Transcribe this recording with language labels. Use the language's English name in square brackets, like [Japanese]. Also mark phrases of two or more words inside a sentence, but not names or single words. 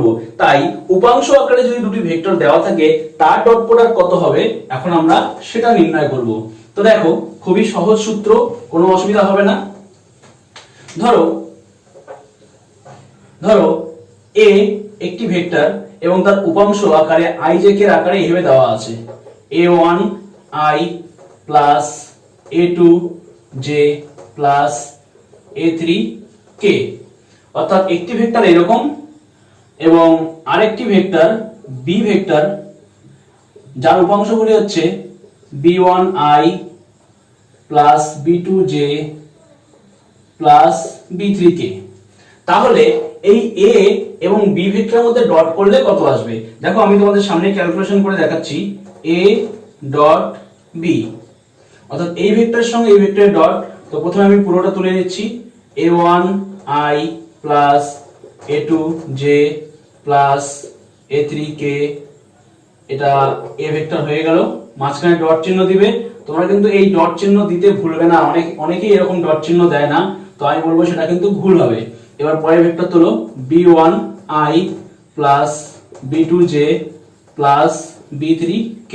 [Bangla] তাই উপাংশ আকারে যদি দুটি ভেক্টর দেওয়া থাকে তার [English] dot product [Bangla] কত হবে এখন আমরা সেটা নির্ণয় করব। তো দেখো, খুবই সহজ সূত্র, কোনো অসুবিধা হবে না। ধরো a একটি ভেক্টর এবং তার উপাংশ আকারে আইজেক এর আকারে এইভাবে দেওয়া আছে, a1 i প্লাস a2 j প্লাস a3 k। অর্থাৎ একটি ভেক্টর এরকম এবং আরেকটি ভেক্টর b ভেক্টর যার উপাংশগুলি হচ্ছে b1i প্লাস b2j প্লাস b3k। তাহলে এই a এবং b ভেক্টরের মধ্যে ডট করলে কত আসবে? দেখো, আমি তোমাদের সামনে ক্যালকুলেশন করে দেখাচ্ছি। a ডট b অর্থাৎ এই ভেক্টরের সঙ্গে এই ভেক্টরের ডট। তো প্রথমে আমি পুরোটা তুলে নিচ্ছি, a1i প্লাস a2j প্লাস a3k, এটা a ভেক্টর হয়ে গেল। মাঝখানে ডট চিহ্ন দিবে, তোমরা কিন্তু এই ডট চিহ্ন দিতে ভুলবে না, অনেকেই এরকম ডট চিহ্ন দেয় না, তো আমি বলবো সেটা কিন্তু ভুল হবে। এবার পরের ভেক্টর তুলো, b1i প্লাস b2j প্লাস b3k।